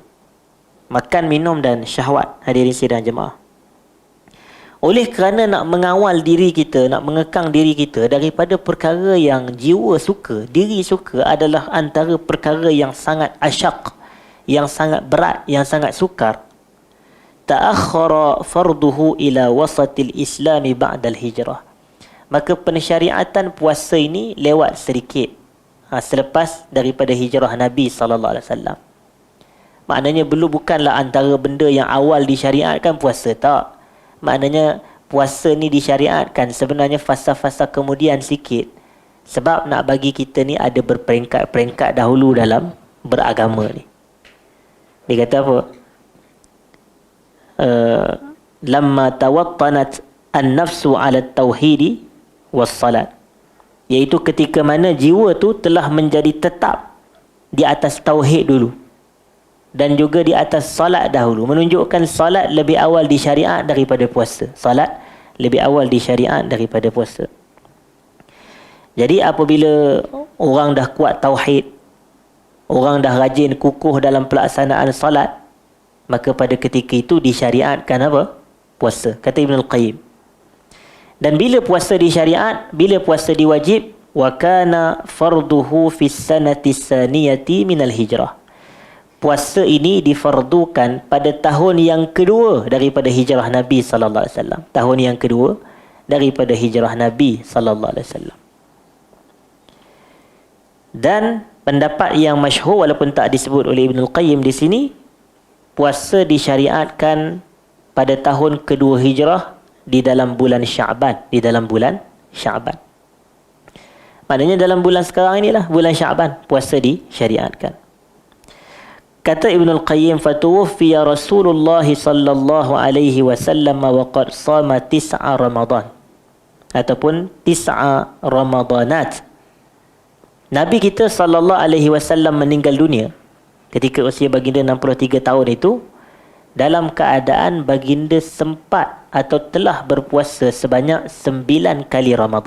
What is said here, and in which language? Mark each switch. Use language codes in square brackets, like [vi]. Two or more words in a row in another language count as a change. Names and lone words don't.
[ms] Makan, minum dan syahwat. Hadirin sidang jemaah. Oleh kerana nak mengawal diri kita, nak mengekang diri kita daripada perkara yang jiwa suka, diri suka, adalah antara perkara yang sangat asyak, yang sangat berat, yang sangat sukar. [ar] تأخر فرضه إلى وسط الإسلام بعد الهجرة. [ms] Maka pensyariatan puasa ini lewat sedikit selepas daripada hijrah Nabi SAW. Maknanya bukanlah antara benda yang awal disyariatkan puasa, tak. Maknanya puasa ni disyariatkan sebenarnya fasa-fasa kemudian sikit. Sebab nak bagi kita ni ada berperingkat-peringkat dahulu dalam beragama ni. Dia kata apa? [ar] لما توطنت النفس على التوحيد والصلاة. [ms] Iaitu ketika mana jiwa tu telah menjadi tetap di atas tauhid dulu. Dan juga di atas salat dahulu. Menunjukkan salat lebih awal disyariat daripada puasa. Salat lebih awal disyariat daripada puasa. Jadi apabila orang dah kuat tauhid, orang dah rajin kukuh dalam pelaksanaan salat, maka pada ketika itu disyariatkan apa? Puasa. Kata Ibn Al-Qayyim. Dan bila puasa disyariat, bila puasa diwajib, [ar] وكان فرضه في السنة الثانية من الهجرة. [ms] Puasa ini difardukan pada tahun yang kedua daripada hijrah Nabi [ar] صلى الله عليه وسلم. [ms] Tahun yang kedua daripada hijrah Nabi [ar] صلى الله عليه وسلم. [ms] Dan pendapat yang masyhur walaupun tak disebut oleh Ibn Al-Qayyim di sini, puasa disyariatkan pada tahun kedua hijrah di dalam bulan Sya'ban, di dalam bulan Sya'ban. Maknanya dalam bulan sekarang inilah, bulan Sya'ban, puasa disyariatkan. Kata Ibn Al-Qayyim, [ar] فتوفي رسول الله صلى الله عليه وسلم وقد صام 9 رمضان [ms] ataupun 9 Ramadanat. Nabi kita [ar] صلى الله عليه وسلم [ms] meninggal dunia ketika usia baginda 63 tahun itu dalam keadaan baginda sempat atau telah berpuasa sebanyak 9 kali Ramadan.